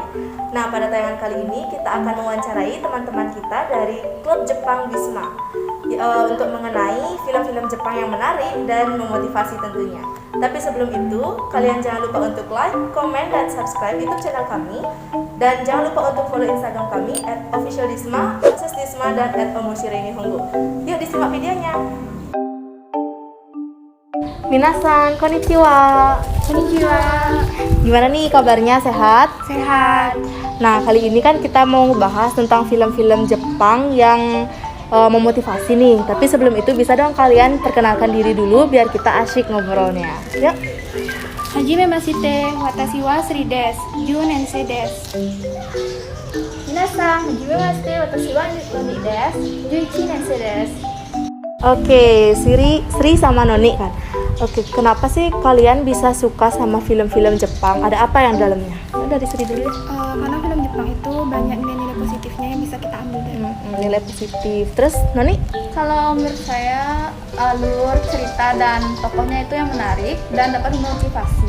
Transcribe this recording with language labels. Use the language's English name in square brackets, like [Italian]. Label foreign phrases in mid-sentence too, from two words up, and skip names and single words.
[Indonesian] Nah, pada tayangan kali ini kita akan mewawancarai teman-teman kita dari Klub Jepang Wisma untuk mengenai film-film Jepang yang menarik dan memotivasi tentunya. Tapi sebelum itu, kalian jangan lupa untuk like, komen, dan subscribe YouTube channel kami. Dan jangan lupa untuk follow Instagram kami @officialdisma, @disma, dan @omoshiroi nihongo. Yuk disimak videonya. [Japanese] 皆さん、こんにちは. Konnichiwa. [Indonesian] Gimana nih kabarnya, sehat? Sehat. Nah, kali ini kan kita mau bahas tentang film-film Jepang yang memotivasi nih. Tapi sebelum itu bisa dong kalian perkenalkan diri dulu biar kita asyik ngobrolnya. Yuk. [Japanese] はじめまして、私はSriです. 十年生です。皆さん、はじめまして、私はNoniです. 十一年生です. [Indonesian] Oke, Sri sama Noni kan. Oke, kenapa sih kalian bisa suka sama film-film Jepang? Ada apa yang dalamnya? Dari Sri dulu ya. Karena film Jepang itu banyak nilai-nilai positifnya yang bisa kita ambil dari. Nilai positif. Terus Noni? Kalau menurut saya alur cerita dan tokohnya itu yang menarik dan dapat memotivasi.